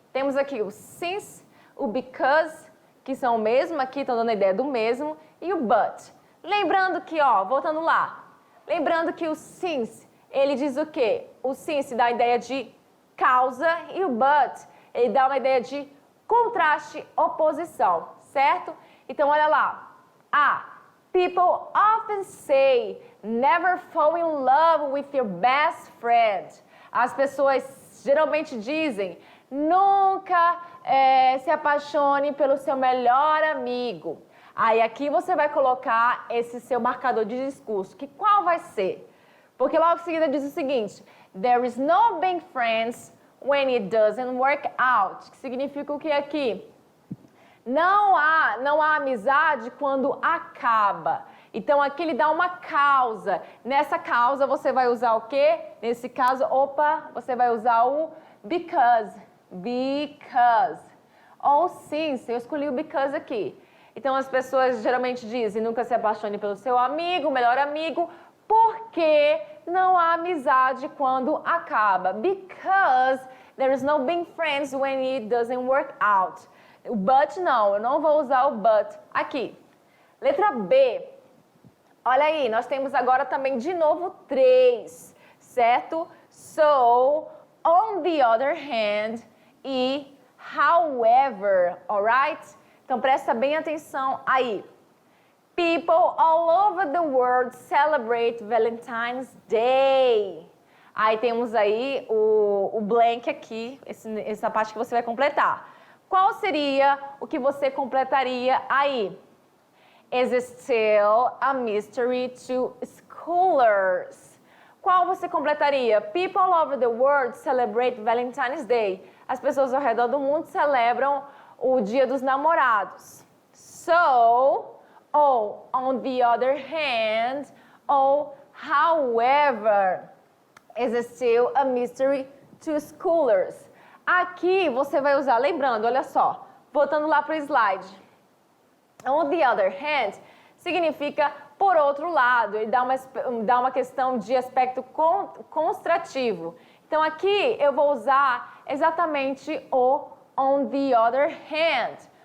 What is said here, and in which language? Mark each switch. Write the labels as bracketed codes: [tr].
[pt] Temos aqui o since, o because, que são o mesmo, aqui estão dando a ideia do mesmo, e o but. Lembrando que, ó, voltando lá, lembrando que o since, ele diz o quê? O since dá a ideia de causa e o but, ele dá uma ideia de contraste, oposição, certo? Então, olha lá. [en] People often say, never fall in love with your best friend. [pt] As pessoas geralmente dizem, nunca se apaixone pelo seu melhor amigo. Aí aqui você vai colocar esse seu marcador de discurso, que qual vai ser? Porque logo em seguida diz o seguinte, [en] there is no being friends when it doesn't work out, [pt] que significa o que aqui? Não há amizade quando acaba. Então aqui ele dá uma causa. Nessa causa você vai usar o quê? Nesse caso, você vai usar o because. Because. Ou since, eu escolhi o because aqui. Então, as pessoas geralmente dizem, nunca se apaixone pelo seu amigo, melhor amigo, porque não há amizade quando acaba. [en] Because there is no being friends when it doesn't work out. [pt] O but não, eu não vou usar o but aqui. Letra B. Olha aí, nós temos agora também de novo 3, certo? [en] So, on the other hand e however, alright? [pt] Então, presta bem atenção aí. [en] People all over the world celebrate Valentine's Day. [pt] Aí temos aí o blank aqui, essa parte que você vai completar. Qual seria o que você completaria aí? [en] Is still a mystery to scholars. [pt] Qual você completaria? [en] People all over the world celebrate Valentine's Day. [pt] As pessoas ao redor do mundo celebram o Dia dos Namorados. [en] So, ou on the other hand, ou however, is still a mystery to scholars. [pt] Aqui você vai usar, lembrando, olha só, voltando lá para o slide. [en] On the other hand, [pt] significa por outro lado, e dá uma questão de aspecto constrativo. Então aqui eu vou usar exatamente o [en] on the other hand.